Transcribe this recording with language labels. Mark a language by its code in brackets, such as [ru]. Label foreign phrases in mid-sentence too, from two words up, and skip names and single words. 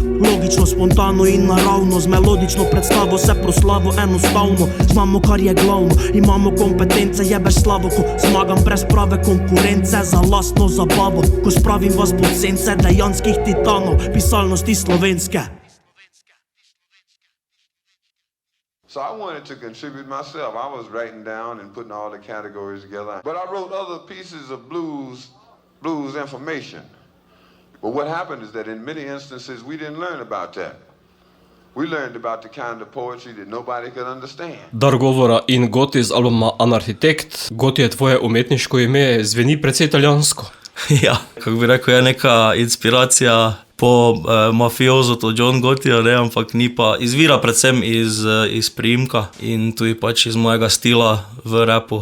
[sl] Logično, spontano in naravno, z melodično predstavo se proslavo enostavno. Znamo, kar je glavno, imamo kompetence, jebeš slavo, ko zmagam brez prave konkurence za lastno zabavo, ko spravim vas pod sence dejanskih titanov pisalnosti slovenske. [en] So I wanted to contribute myself. I was writing down and putting all the categories together. But I wrote other pieces of blues information. But what happened is that in many instances we didn't learn about that. We learned about the kind of poetry that nobody could understand. [sl] Dar govora in Goti z albuma Anarhitekt. Goti je tvoje umetniško ime, zveni precej italijansko. Ja, kako bi rekel, je neka inspiracija po mafiozu, to John Gottija, ne, ampak ni pa, izvira predvsem iz priimka in tudi pač iz mojega stila v rapu.